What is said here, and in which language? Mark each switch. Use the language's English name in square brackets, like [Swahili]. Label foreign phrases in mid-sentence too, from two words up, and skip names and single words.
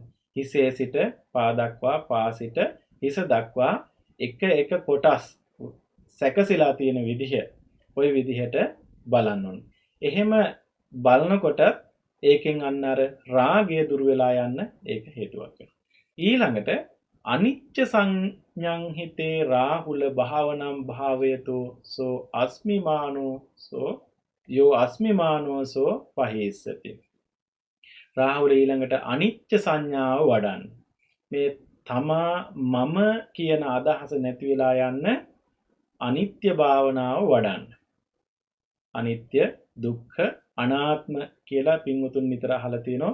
[Sinhala] හිසේ සිට පා දක්වා, පා සිට හිස දක්වා එක එක කොටස් සැකසීලා තියෙන විදිහ ওই විදිහට බලන්න ඕනේ. එහෙම බලනකොට ඒකෙන් අන්න අර රාගය දුර වෙලා යන්න ඒක හේතුවක් වෙනවා. [Pali] ඊළඟට අනිච්ච සංඥං හිතේ රාහුල භාවනම් භාවයතෝ සෝ අස්මිමානෝ සෝ යෝ අස්මිමානෝ සෝ පහේසති. [Sinhala] රාහුල ඊළඟට අනිච්ච සංඥාව වඩන්න. මේ තමා මම කියන අදහස නැති වෙලා යන්න අනිත්‍ය භාවනාව වඩන්න. අනිත්‍ය දුක්ඛ අනාත්ම කියලා පින්වතුන් නිතර අහලා තියෙනවා.